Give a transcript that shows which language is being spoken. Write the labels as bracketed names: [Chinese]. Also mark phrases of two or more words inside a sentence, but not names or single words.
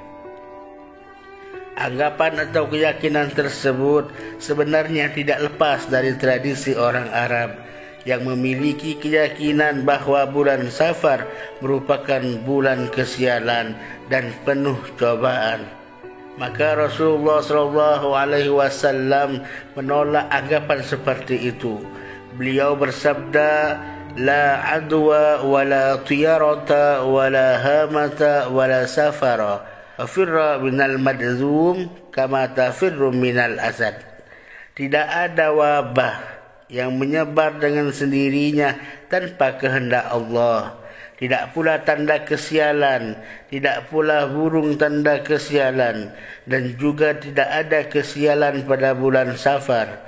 [Indonesian] Anggapan atau keyakinan tersebut sebenarnya tidak lepas dari tradisi orang Arab yang memiliki keyakinan bahwa bulan Safar merupakan bulan kesialan dan penuh cobaan. Maka Rasulullah SAW menolak anggapan seperti itu. Beliau bersabda, [Arabic] "لا عدوى ولا طيرة ولا هامة ولا صفر، وفر من المجذوم كما تفر من الأسد." [Indonesian] Tidak ada wabah yang menyebar dengan sendirinya tanpa kehendak Allah. Tidak pula tanda kesialan, tidak pula burung tanda kesialan, dan juga tidak ada kesialan pada bulan Safar.